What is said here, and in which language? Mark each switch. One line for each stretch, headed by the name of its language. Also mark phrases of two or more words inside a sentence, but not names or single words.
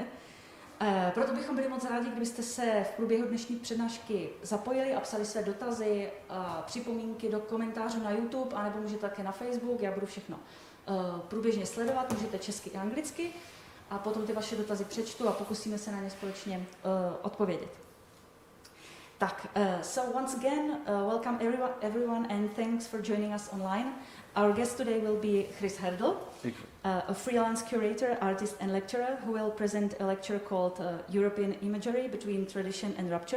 Czech: Proto bychom byli moc rádi, kdybyste se v průběhu dnešní přednášky zapojili a psali své dotazy, připomínky do komentářů na YouTube, anebo můžete také na Facebook, já budu všechno průběžně sledovat, můžete česky i anglicky a potom ty vaše dotazy přečtu a pokusíme se na ně společně odpovědět.
English: So once again, welcome everyone and thanks for joining us online. Our guest today will be Chris Herdel, a freelance curator, artist and lecturer who will present a lecture called European Imagery Between Tradition and Rupture.